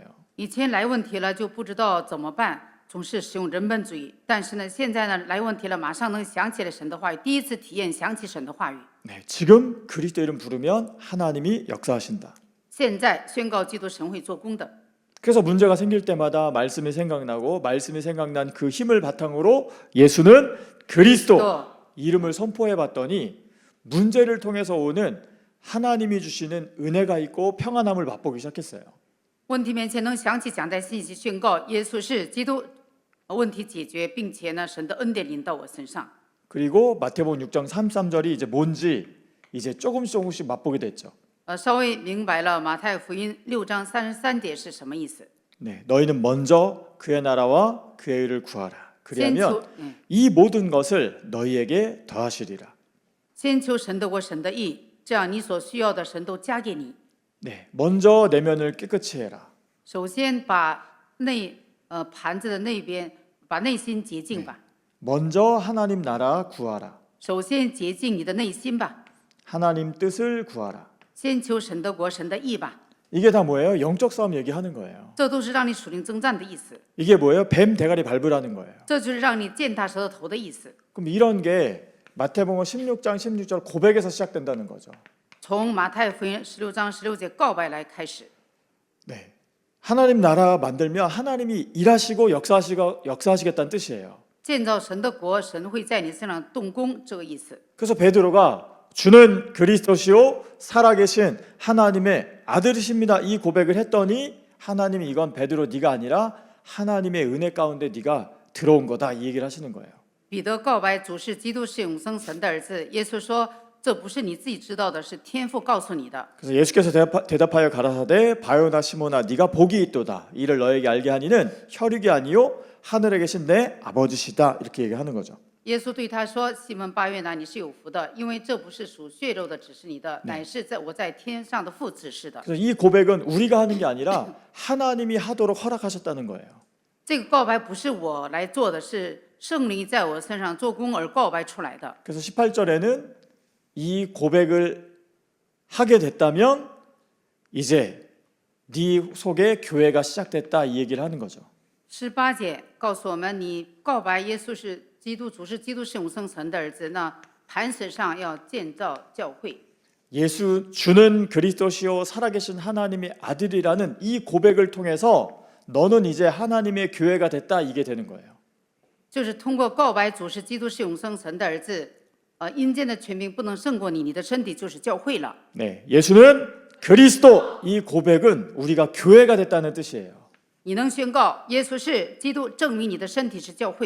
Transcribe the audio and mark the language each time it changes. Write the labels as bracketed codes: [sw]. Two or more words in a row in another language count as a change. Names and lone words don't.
[zh] 以前来问题了就不知道怎么办，总是使用人本主义。但是呢，现在呢来问题了，马上能想起来神的话语，第一次体验想起神的话语。 [ko] 네, 지금 그리스도 이름 부르면 하나님이 역사하신다. [zh] 现在宣告基督神会做工的。 [ko] 그래서 문제가 생길 때마다 말씀이 생각나고 말씀이 생각난 그 힘을 바탕으로 예수는 그리스도 또 이름을 선포해 봤더니 문제를 통해서 오는 하나님이 주시는 은혜가 있고 평안함을 맛보기 시작했어요. [zh] 问题面前能想起讲台信息，宣告耶稣是基督，问题解决，并且呢，神的恩典临到我身上。 [ko] 그리고 마태복음 6장 33절이 이제 뭔지 이제 조금씩 맛보게 됐죠. [zh] 稍微明白了马太福音6章33节是什么意思。 [ko] 네, 너희는 먼저 그의 나라와 그의 의를 구하라. [zh] 先 [ko] 그리하면 [zh] 求， [ko] 이 모든 것을 너희에게 더하시리라. [zh] 先求神的国，神的义，这样你所需要的神都加给你。 [ko] 네, 먼저 내면을 깨끗이 해라. [zh] 首先把盘子的那边把内心洁净吧。 [ko] 먼저 하나님 나라 구하라. [zh] 首先洁净你的内心吧， [ko] 하나님 뜻을 구하라. [zh] 先求神的国，神的义吧。 [ko] 이게 다 뭐예요? 영적 싸움 얘기하는 거예요. [zh] 这都是让你属灵征战的意思， [ko] 이게 뭐예요? 뱀 대가리 밟으라는 거예요. [zh] 这就是让你践踏蛇的头的意思。 [ko] 그럼 이런 게 마태복음 16장 16절 고백에서 시작된다는 거죠. [zh] 从马太福音16章16节告白来开始， [ko] 네, 하나님 나라 만들면 하나님이 일하시고 역사하시겠다는 뜻이에요. [zh] 建造神的国，神会在你身上动工，这个意思。 [ko] 그래서 베드로가 주는 그리스도시요 살아계신 하나님의 아들이십니다. 이 고백을 했더니 하나님이 이건 베드로 네가 아니라 하나님의 은혜 가운데 네가 들어온 거다 이 얘기를 하시는 거예요. [zh] 彼得告白主是基督，是永生神的儿子。耶稣说：“这不是你自己知道的，是天父告诉你的。” [ko] 그래서 예수께서 대답하여 가라사대 바요나 시모나 네가 복이 있도다. 이를 너에게 알게 하니는 혈육이 아니요 하늘에 계신 내 아버지시다. 이렇게 얘기하는 거죠. [zh] 耶稣对他说：“西门巴约拿，你是有福的，因为这不是属血肉的指示你的，乃是我在天上的父指示的。” [ko] 그래서 이 고백은 우리가 하는 게 아니라 하나님이 하도록 허락하셨다는 거예요. [zh] 这个告白不是我来做的，是圣灵在我身上做工而告白出来的。 [ko] 그래서 18절에는 이 고백을 하게 됐다면 이제 네 속에 교회가 시작됐다 이 얘기를 하는 거죠. [zh] 18 节告诉我们，你告白耶稣是基督，主是基督，是永生神的儿子，那磐石上要建造教会。 [ko] 예수 주는 그리스도시요 살아계신 하나님의 아들이라는 이 고백을 통해서 너는 이제 하나님의 교회가 됐다 이게 되는 거예요. [zh] 就是通过告白主是基督，是永生神的儿子，阴间的权柄不能胜过你，你的身体就是教会了。 [ko] 네, 예수는 그리스도 이 고백은 우리가 교회가 됐다는 뜻이에요. [zh] 你能宣告耶稣是基督，证明你的身体是教会。